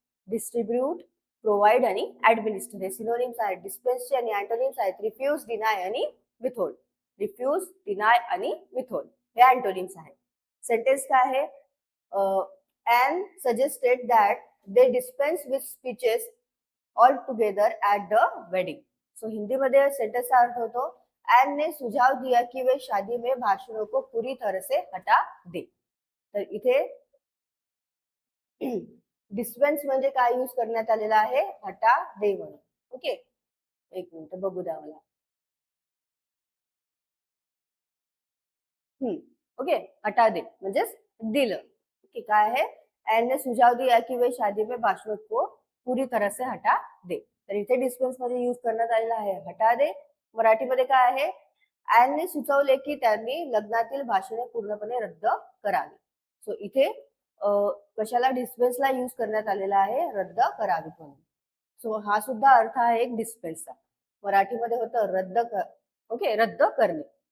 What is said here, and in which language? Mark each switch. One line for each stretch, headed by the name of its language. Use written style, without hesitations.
Marathi: Distribute, provide आणि ऍडमिनिस्टर हे synonyms आहेत डिस्पेन्सचे. आणि अँटोनिम्स आहेत रिफ्यूज, डिनाय आणि विथहोल्ड. रिफ्यूज, डिनाय आणि विथहोल्ड हे अँटोनिम्स आहेत. सेंटेन्स काय आहे,
English: And suggested that they dispense with speeches altogether at the wedding.
Marathi: So हिंदीमध्ये सेंटेन्सचा अर्थ होतो
Hindi: एन ने सुझाव दिया कि वे शादी में भाषणों को पूरी तरह से हटा दे.
Marathi: तर इथे डिस्पेन्स म्हणजे काय यूज करण्यात आलेला आहे, हटा दे म्हणून. ओके, एक मिनिट बघू द्या मला. ओके, हटा दे म्हणजेच दिलं. ओके, काय आहे,
Hindi: एन ने सुझाव दिया कि वे शादी में भाषणों को पूरी तरह से हटा दे.
Marathi: तर इथे डिस्पेन्स मध्ये यूज करण्यात आलेला आहे
Hindi: हटा दे.
Marathi: मराठीमध्ये काय आहे, ऍनने सुचवले की त्यांनी लग्नातील भाषणे पूर्णपणे रद्द करावी. सो इथे कशाला डिस्पेन्सला यूज करण्यात आलेला आहे, रद्द करावी म्हणून. सो हा सुद्धा अर्थ आहे एक डिस्पेन्सचा. मराठीमध्ये होतं रद्द ओके, रद्द करणे.